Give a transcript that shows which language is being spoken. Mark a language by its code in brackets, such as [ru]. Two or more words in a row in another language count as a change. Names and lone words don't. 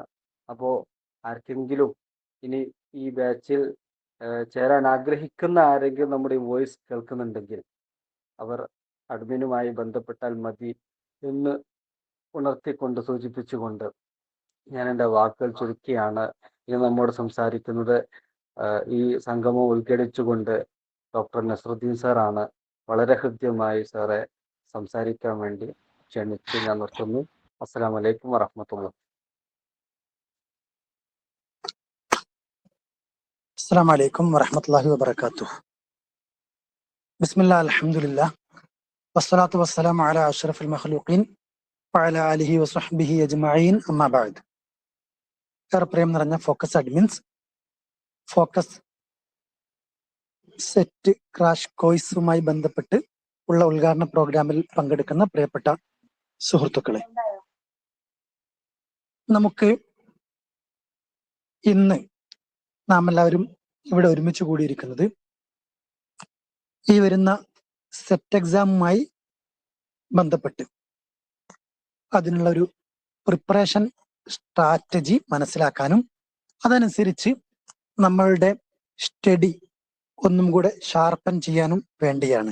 [ml] അപ്പോൾ ആർക്കെങ്കിലും ഇനി ഈ ബാച്ചിൽ ചേരാൻ ആഗ്രഹിക്കുന്ന ആരെങ്കിലും നമ്മുടെ ഈ വോയിസ് കേൾക്കുന്നുണ്ടെങ്കിൽ അവർ അഡ്മിനുമായി ബന്ധപ്പെട്ടാൽ മതി എന്ന് ഉണർത്തിക്കൊണ്ട് സൂചിപ്പിച്ചുകൊണ്ട് ഞാൻ എൻ്റെ വാക്കുകൾ ചുരുക്കിയാണ്. ഇനി നമ്മോട് സംസാരിക്കുന്നത് ഈ സംഗമം ഉദ്ഘാടിച്ചുകൊണ്ട് ഡോക്ടർ നസ്രുദ്ദീൻ സാറാണ്. വളരെ ഹൃദ്യമായി സാറെ സംസാരിക്കാൻ വേണ്ടി ക്ഷണിച്ച് ഞാൻ നിർത്തുന്നു. [ar] السلام عليكم ورحمة الله. السلام عليكم ورحمة الله وبركاته. بسم الله الحمد لله والصلاة والسلام على أشرف المخلوقين وعلى آله وصحبه أجمعين أما بعد. [ml] പ്രിയം നിറഞ്ഞ ഫോക്കസ് അഡ്മിൻസ്, ഫോക്കസ് സെറ്റ് ക്രാഷ് കോഴ്സുമായി ബന്ധപ്പെട്ട് ഉള്ള ഉദ്ഘാടന പ്രോഗ്രാമിൽ പങ്കെടുക്കുന്ന പ്രിയപ്പെട്ട സുഹൃത്തുക്കളെ, നമുക്ക് ഇന്ന് നാം എല്ലാവരും ഇവിടെ ഒരുമിച്ച് കൂടിയിരിക്കുന്നത് ഈ വരുന്ന സെറ്റ് എക്സാമുമായി ബന്ധപ്പെട്ട് അതിനുള്ള ഒരു [en] preparation strategy [ml] മനസ്സിലാക്കാനും അതനുസരിച്ച് നമ്മളുടെ സ്റ്റഡി ഒന്നും കൂടെ ഷാർപ്പൻ ചെയ്യാനും വേണ്ടിയാണ്.